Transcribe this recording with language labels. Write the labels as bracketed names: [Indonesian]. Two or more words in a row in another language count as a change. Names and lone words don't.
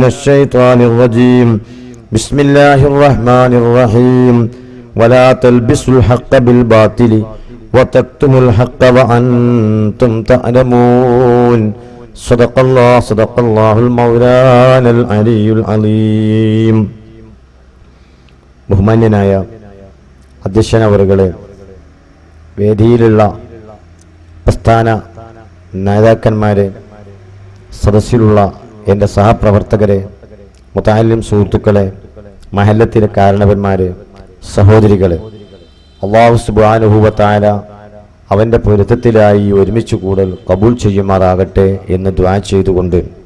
[Arabic] الشيطان الرجيم بسم الله الرحمن الرحيم ولا تلبسوا الحق بالباطل وتكتموا الحق وأنتم تعلمون صدق الله المولانا العلي العظيم [Malayalam] ബഹുമാന്യനായ അധ്യക്ഷനവറുകളെ, വേദിയിലുള്ള പ്രസ്ഥാന നേതാക്കന്മാരെ, സദസ്സിലുള്ള എൻ്റെ സഹപ്രവർത്തകരെ, മുതഅല്ലിം സുഹൃത്തുക്കളെ, മഹല്ലത്തിലെ കാരണവന്മാരെ, സഹോദരികളെ, [Arabic] الله سبحانه وتعالى [Malayalam] അവൻ്റെ പൊരുത്തത്തിലായി ഒരുമിച്ച് കൂടൽ കബൂൽ ചെയ്യുമാറാകട്ടെ എന്ന് ദുആ ചെയ്തുകൊണ്ട്